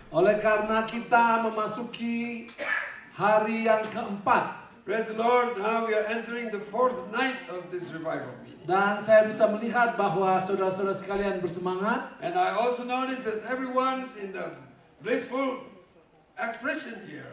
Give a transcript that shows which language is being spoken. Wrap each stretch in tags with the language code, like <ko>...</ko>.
<id>oleh karena kita memasuki hari yang keempat.</id> <en>Praise the Lord. Now we are entering the fourth night of this revival meeting.</en> <id>Dan saya bisa melihat bahwa saudara-saudara sekalian bersemangat.</id> <en>And I also noticed that everyone's in the blissful expression here.</en>